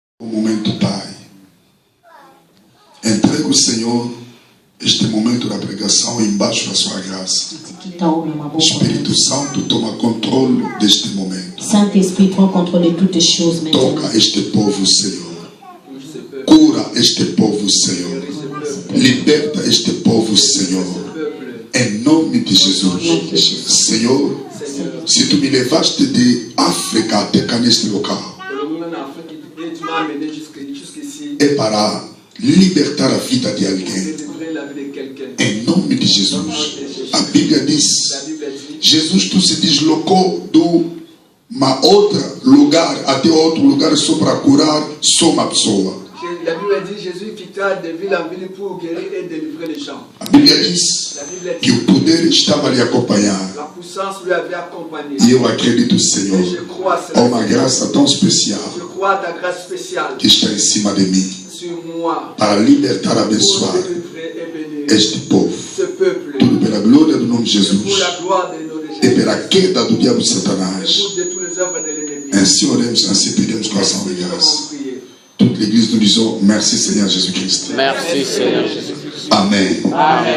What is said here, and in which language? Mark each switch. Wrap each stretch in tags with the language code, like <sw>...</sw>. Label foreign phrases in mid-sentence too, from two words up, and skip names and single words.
<pt>O momento, Pai, entrego, Senhor, este momento da pregação embaixo da sua graça. Espírito Santo, toma controle deste momento.</pt> <fr>Saint-Esprit, prends contrôle de toutes les choses maintenant.</fr> <pt>Toca este povo, Senhor. Cura este povo, Senhor. Liberta este povo, Senhor. Em nome de Jesus. Senhor, se tu me levaste de África até cá neste local, é para libertar a vida de alguém. Em nome de Jesus. A Bíblia diz: Jesus, tu se deslocou do uma outro lugar até outro lugar só para curar só uma pessoa.</pt> <fr>La Bible dit Jésus quitta de ville en ville pour guérir et délivrer les gens.</fr> <pt>A Bíblia diz que o poder estava lhe acompanhar.</pt> <fr>La puissance lui avait accompagné.</fr> <pt>E eu acredito, Senhor, há uma graça tão especial</pt> <fr>Je crois à ta grâce spéciale</fr> <pt>que está em cima de mim</pt> <fr>sur moi</fr> <pt>para libertar, abençoar</pt> <fr>pour délivrer et bénir</fr> <pt>este povo.</pt> <fr>ce peuple.</fr> <pt>Tudo pela glória do nome de</pt> <fr>Pour</fr> <pt>Jesus</pt> <fr>la gloire de nos</fr> <pt>e</pt> <fr>Jésus.</fr> <pt>pela queda do diabo de</pt> <fr>Et</fr> <pt>Satanás.</pt> <fr>pour de tous les œuvres de l'ennemi.</fr> <pt>Ainsi oremos, assim pedimos com ação de</pt> <fr>Nous</fr> <pt>graça.</pt> <fr>avons prié. Toute l'église nous disons merci Seigneur Jésus-Christ. Merci Seigneur Jésus-Christ. Amen. Amen.</fr>